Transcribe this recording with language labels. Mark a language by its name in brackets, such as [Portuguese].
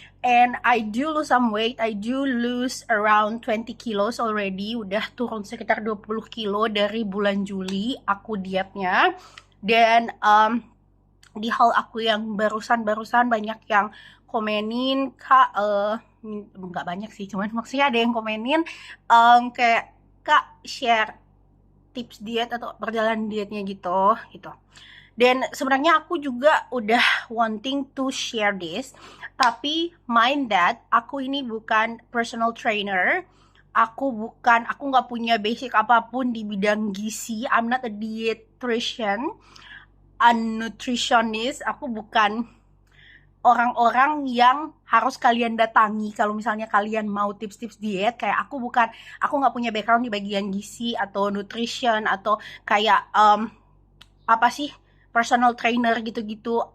[English] And I do lose some weight. I do lose around 20 kilos already. [Indonesian] Udah turun sekitar 20 kilo dari bulan Juli aku dietnya. Dan di haul aku yang barusan banyak yang komenin, Kak, nggak banyak sih, cuman maksudnya ada yang komenin kayak, Kak, share tips diet atau perjalanan dietnya gitu. Dan sebenarnya aku juga udah [English] wanting to share this, [Indonesian] tapi [English] mind that [Indonesian] aku ini bukan personal trainer, aku nggak punya basic apapun di bidang gizi. [English] I'm not a dietitian, a nutritionist. [Indonesian] Aku bukan orang-orang yang harus kalian datangi kalau misalnya kalian mau tips-tips diet. Kayak aku nggak punya background di bagian gizi atau nutrition atau kayak apa sih, personal trainer gitu-gitu.